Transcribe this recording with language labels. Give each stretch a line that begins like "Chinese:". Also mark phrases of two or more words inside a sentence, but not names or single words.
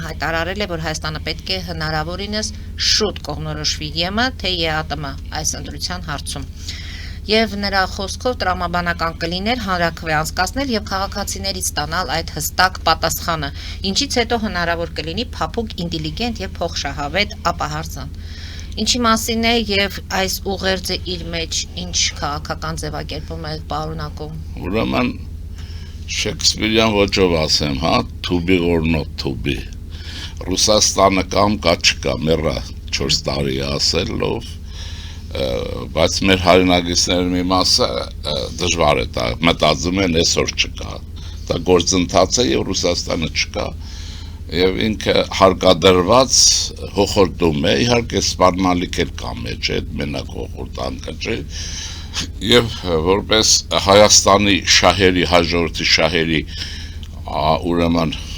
Armenian: հայտարարել է, որ Հայաստանը պետք է հնարավորինս շուտ կողմնորոշվի ԵՄ թե ԵԱՏՄ այս ընտրության հարցում։ Եվ նրա խոսքով տրամաբանական կլիներ հանրաքվե անցկացնել եւ քաղաքացիներից ստանալ այդ հստակ պատասխանը, ինչից հետո հնարավոր կլինի փափուկ, ինտելիգենտ եւ փոխշահավետ ապահարցան։ Ինչի մասին է եւ այս ուղերձը իր մեջ ինչ քաղաքական ձևակերպում է պարունակում։ Ուրեմն Շեքսպիրյան ոճով ասեմ, հա,
English: to be or not to be։
Armenian: Ռուսաստանը կամ կա չկա, մեռա 4 տարի ասելով, բայց մեր հայրենագիտների մի մասը դժվար է դա, մտածում են այսօր չկա։ Դա գործընթաց է եւ Ռուսաստանը չկա։ Եվ ինքը հարկադրված հոխորտում է, իհարկե սպառնալիք էլ կա մեջ այդ մենակ հոխորտանքը չէ, եւ որպես Հայաստանի շահերի, հաջորդի շահերի ուրեմն